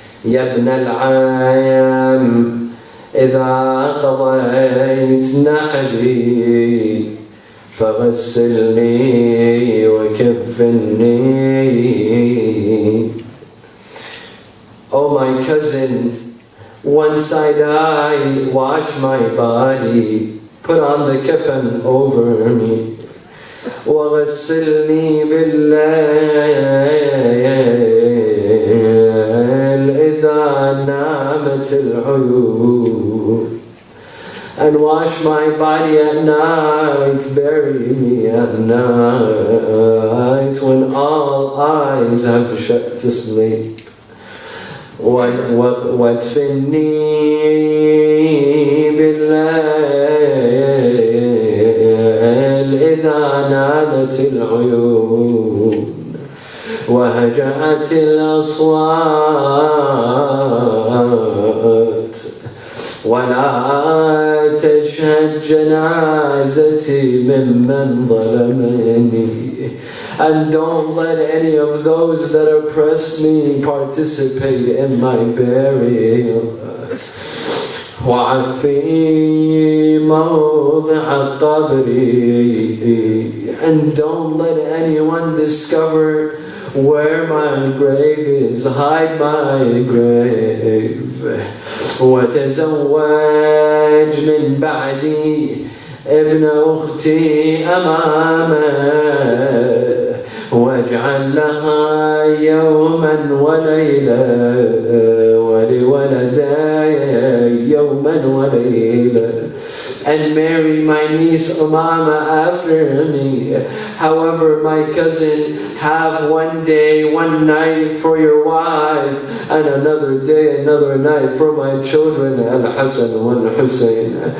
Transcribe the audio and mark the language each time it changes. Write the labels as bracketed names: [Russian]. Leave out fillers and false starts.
[Arabic] يَا ابْنَ الْعَامِ إِذَا قَضَيْتْ نَحْرِي فَغَسِّلْنِي وَكَفِّنِّي. [English] Oh my cousin, once I die, wash my body, put on the kafan over me. [Arabic] وغسلني بالليل إذا نامت العيون. [English] and wash my body at night, bury me at night when all eyes have shut to sleep. [Arabic] وادفني بالليل إذا نامت العيون وهجعت الأصوات ولا تشهد جنازتي ممن ظلمني. [English] And don't let any of those that oppress me participate in my burial. [Arabic] وعفي موضع قبري. [English] And don't let anyone discover where my grave is. Hide my grave. [Arabic] وتزوج من بعدي ابن أختي أمامه واجعل لها يوما وليلة ولولدي يوما وليلة. [English] And marry my niece Umama after me. However, my cousin, have one day, one night for your wife, and another day, another night for my children, Al-Hassan wal-Hussein.